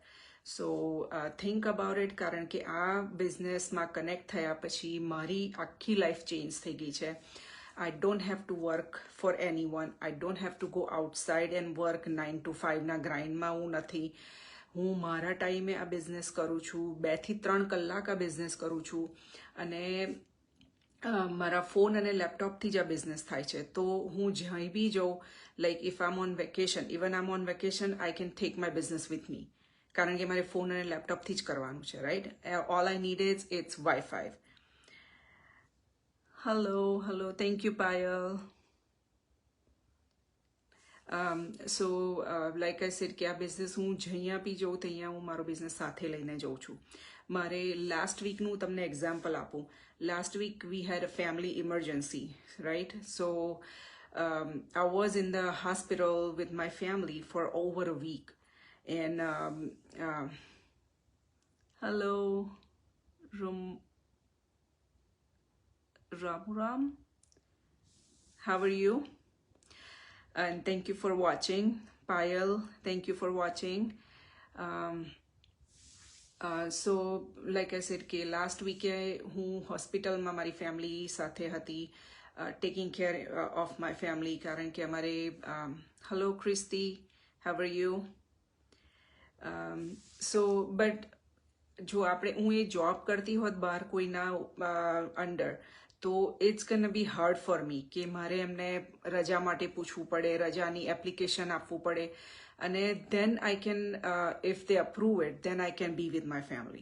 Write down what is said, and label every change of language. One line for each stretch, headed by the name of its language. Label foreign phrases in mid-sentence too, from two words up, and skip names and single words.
English: so think about it,
Gujarati: કારણ કે આ બિઝનેસમાં કનેક્ટ થયા પછી મારી આખી
English: life change
Gujarati: થઈ ગઈ છે.
English: I don't have to work for anyone. I don't have to go outside and work 9 to 5
Gujarati: ના ગ્રાઇન્ડમાં હું નથી. હું મારા ટાઈમે આ બિઝનેસ કરું છું, 2 થી 3 કલાક આ બિઝનેસ કરું છું, અને મારા ફોન અને લેપટોપથી જ આ બિઝનેસ થાય છે. તો હું જ્યાં બી જાઉં,
English: like if I am on vacation, even I am on vacation, I can take my business with me,
Gujarati: કારણ કે મારે ફોન અને લેપટોપથી જ કરવાનું છે, રાઈટ?
English: All I need is it's WiFi. Hello, thank you, Payal. So like I said,
Gujarati: કે આ બિઝનેસ હું જ્યાં બી જાઉં ત્યાં હું મારો બિઝનેસ સાથે લઈને જાઉં છું. મારે
English: last week
Gujarati: તમને એક્ઝામ્પલ આપું.
English: last week we had a family emergency, right? સો I was in the hospital with my family for over a week, and hello, Ram, how are you? And thank you for watching. Payal, thank you for watching. So like I said,
Gujarati: કે
English: last week
Gujarati: હું હોસ્પિટલમાં મારી ફેમિલી સાથે હતી,
English: taking care of my family,
Gujarati: કારણ કે અમારે
English: hello Christy, how are you? So but
Gujarati: જો હું એ જોબ કરતી હોત બહાર કોઈના અંડર, તો
English: it's gonna be hard for me
Gujarati: કે મારે એમને રજા માટે પૂછવું પડે, રજાની એપ્લિકેશન આપવું પડે, અને
English: then I can, if they approve it, then I can be with my family.